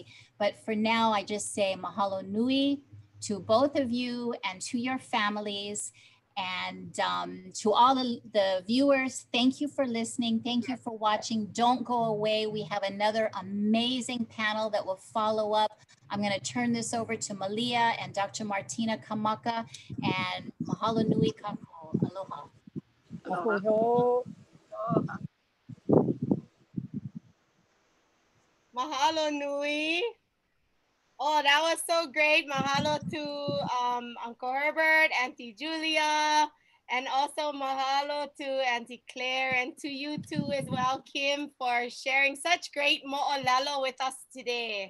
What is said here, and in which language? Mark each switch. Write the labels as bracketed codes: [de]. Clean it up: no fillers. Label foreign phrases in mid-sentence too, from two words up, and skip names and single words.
[en] But for now, I just say [haw] mahalo nui [en] to both of you and to your families. And to all the viewers, thank you for listening. Thank you for watching. Don't go away. We have another amazing panel that will follow up. I'm going to turn this over to Malia and Dr. Martina Kamaka, and [haw] mahalo nui kako. Aloha. [en] Aloha. [haw] Mahalo nui. [en] Oh, that was so great. Mahalo to Uncle Herbert, Auntie Julia, and also mahalo to Auntie Claire, and to you too as well, Kim, for sharing such great mo'olelo with us today.